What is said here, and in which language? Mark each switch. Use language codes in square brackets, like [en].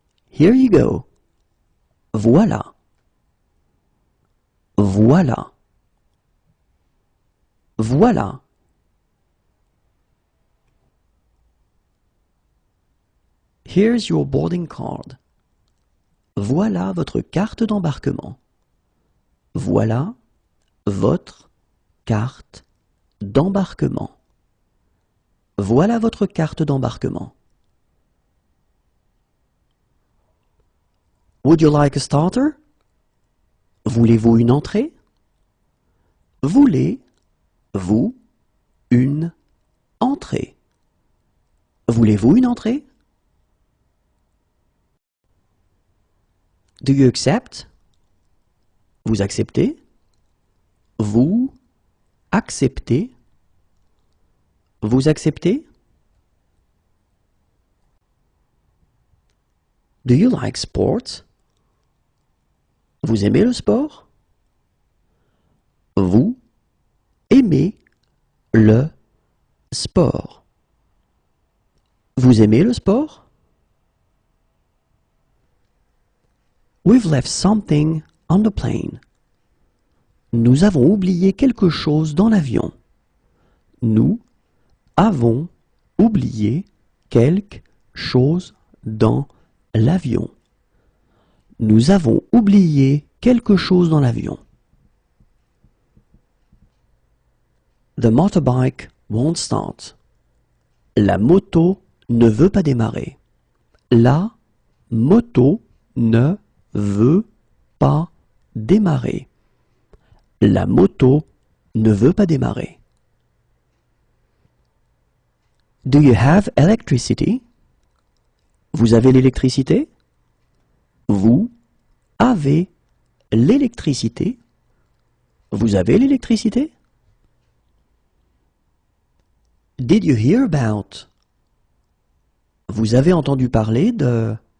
[en] Here you go. [fr] Voilà. Voilà. Voilà. [en] Here's your boarding card. [fr] Voilà votre carte d'embarquement. Voilà votre carte d'embarquement. Voilà votre carte d'embarquement. [en] Would you like a starter? [fr] Voulez-vous une entrée? Voulez-vous une entrée? Voulez-vous une entrée? [en] Do you accept? [fr] Vous acceptez? Vous acceptez? Vous acceptez? [en] Do you like sports? [fr] Vous aimez le sport? Vous aimez le sport? Vous aimez le sport? [en] We've left something on the plane. [fr] Nous avons oublié quelque chose dans l'avion. Nous avons oublié quelque chose dans l'avion. Nous avons oublié quelque chose dans l'avion. [en] The motorbike won't start. [fr] La moto ne veut pas démarrer. La moto ne veut pas démarrer. La moto ne veut pas démarrer. [en] Do you have electricity? [fr] Vous avez l'électricité? Vous avez l'électricité? Vous avez l'électricité? [en] Did you hear about? [fr] Vous avez entendu parler de?